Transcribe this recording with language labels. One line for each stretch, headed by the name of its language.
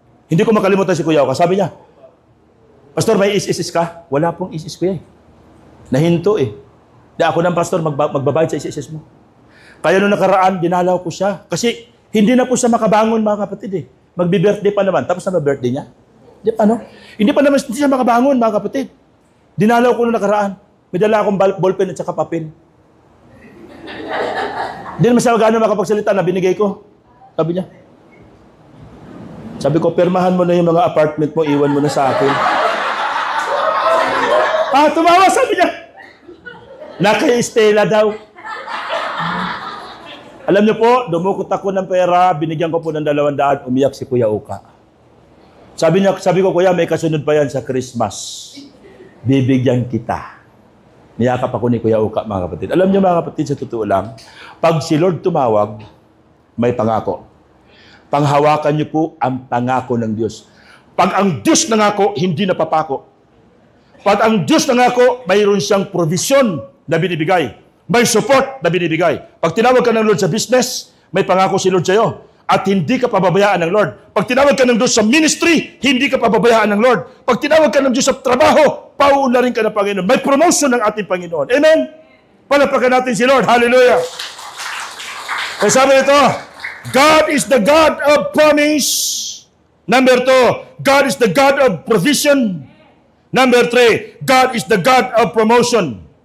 Filipino: Hindi ko makalimutan si Kuya Oka. Sabi niya, Pastor, may is-is ka? Wala pong is-is ko eh. Nahinto eh. Di ako ng pastor, magbabayad sa is-is mo. Kaya nung nakaraan, dinalaw ko siya. Kasi hindi na po siya makabangon, mga kapatid eh. Magbi-birthday pa naman. Tapos na birthday niya. Di pa, no? Hindi pa naman siya makabangon, mga kapatid. Dinalaw ko nung nakaraan. May dala akong ballpen at saka papel. Hindi naman siya gano'n makapagsalita na binigay ko. Sabi niya. Sabi ko, permahan mo na yung mga apartment mo, iwan mo na sa akin. Tumawa, sabi niya. Naka-Estela daw. Alam niyo po, dumukot ako ng pera, binigyan ko po ng 200, umiyak si Kuya Oka. Sabi ko, Kuya, may kasunod pa yan sa Christmas. Bibigyan kita. Niyakap ako ni Kuya Oka, mga kapatid. Alam niyo, mga kapatid, sa totoo lang, pag si Lord tumawag, may pangako. Panghawakan niyo po ang pangako ng Diyos. Pag ang Diyos nangako, hindi napapako. Pag ang Diyos nangako, mayroon siyang provision na binibigay. May support na binibigay. Pag tinawag ka ng Lord sa business, may pangako si Lord sa iyo. At hindi ka pababayaan ng Lord. Pag tinawag ka ng Diyos sa ministry, hindi ka pababayaan ng Lord. Pag tinawag ka ng Diyos sa trabaho, pauunlarin ka ng Panginoon. May promotion ng ating Panginoon. Amen? Palapakan natin si Lord. Hallelujah! Kaya sabi nito,
English: God is the God of promise. Number 2, God is the God of provision. Number 3, God is the God of promotion.